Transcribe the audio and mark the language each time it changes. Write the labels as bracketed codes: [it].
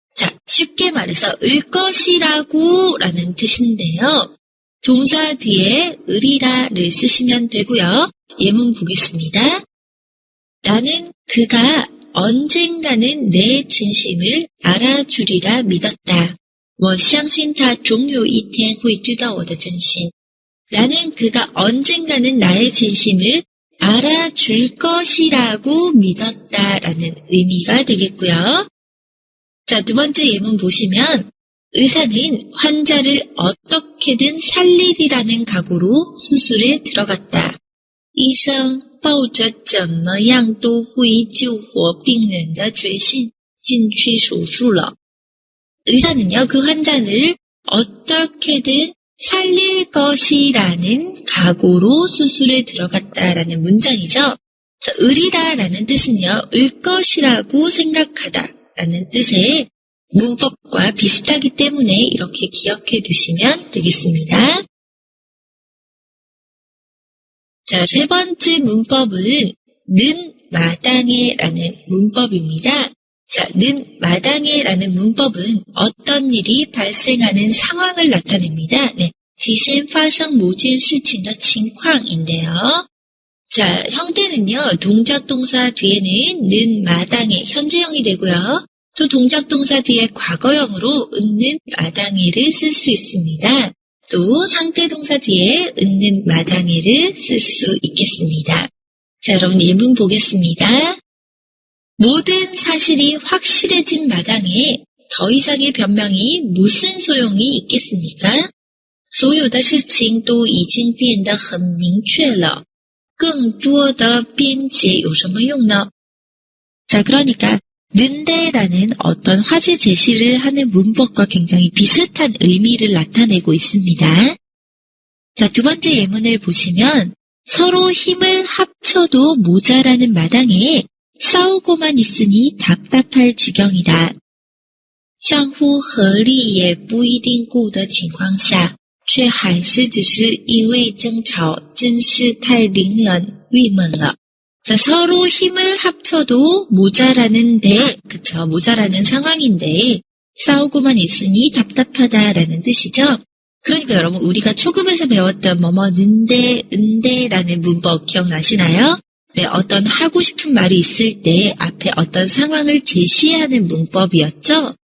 [ko] 자, 쉽게 말해서 을 것이라고 라는 뜻인데요. 동사 뒤에 을이라를 쓰시면 되고요. 예문 보겠습니다. 나는 그가 언젠가는 내 진심을 알아주리라 믿었다. [zh] 我相信他总有一天会知道我的真心. [ko] 나는 그가 언젠가는 나의 진심을 알아줄 것이라고 믿었다라는 의미가 되겠고요. 자, 두 번째 예문 보시면 의사는 환자를 어떻게든 살리리라는 각오로 수술에 들어갔다. [zh] 医生抱着怎么样都会救活病人的决心进去手术了. [ko] 의사는요, 그 환자를 어떻게든 살릴 것이라는 각오로 수술에 들어갔다라는 문장이죠. 자, 을이다라는 뜻은요, 을 것이라고 생각하다라는 뜻의 문법과 비슷하기 때문에 이렇게 기억해 두시면 되겠습니다. 자, 세 번째 문법은 는 마당에라는 문법입니다. 자, 는 마당에라는 문법은 어떤 일이 발생하는 상황을 나타냅니다. 네, [zh] 体现发生某件事情的情况 [ko] 인데요. 자, 형태는요, 동작 동사 뒤에는 는 마당에 현재형이 되고요. 또 동작 동사 뒤에 과거형으로 는 마당에를 쓸 수 있습니다. 또 상태 동사 뒤에 는 마당에를 쓸 수 있겠습니다. 자, 여러분 예문 보겠습니다. 모든 사실이 확실해진 마당에 더 이상의 변명이 무슨 소용이 있겠습니까? [zh] 所有的事情都已经变得很明确了，更多的辩解有什么用呢? [ko] 자, 그러니까 는데라는 어떤 화제 제시를 하는 문법과 굉장히 비슷한 의미를 나타내고 있습니다. 자, 두 번째 예문을 보시면 서로 힘을 합쳐도 모자라는 마당에 싸우고만 있으니 답답할 지경이다. [zh] 相互合力也不一定够的情况下，却还是只是一味争吵，真是太令人郁闷了. [ko] 자, 서로 힘을 합쳐도 모자라는데, 그쵸, 모자라는 상황인데, 싸우고만 있으니 답답하다라는 뜻이죠. 그러니까 여러분, 우리가 초급에서 배웠던 는데, 은데라는 문법 기억나시나요? 네, 어떤 하고 싶은 말이 있을 때 앞에 어떤 상황을 제시하는 문법이었죠?